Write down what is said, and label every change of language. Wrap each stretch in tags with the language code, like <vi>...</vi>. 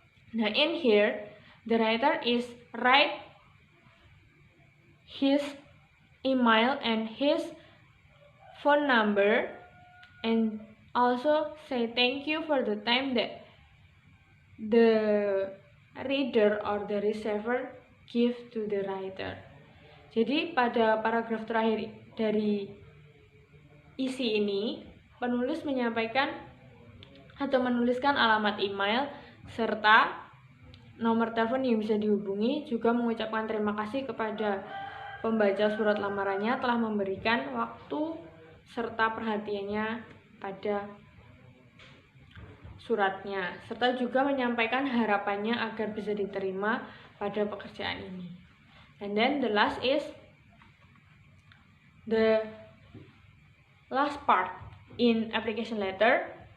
<en>Now in here, the writer is write his email and his phone number and also say thank you for the time that the reader or the receiver give to the writer.</en> <id>Jadi pada paragraf terakhir dari isi ini, penulis menyampaikan atau menuliskan alamat email serta nomor telepon yang bisa dihubungi, juga mengucapkan terima kasih kepada pembaca surat lamarannya telah memberikan waktu serta perhatiannya pada suratnya, serta juga menyampaikan harapannya agar bisa diterima pada pekerjaan ini.</id> <en>And then the last is the last part in application letter.</en>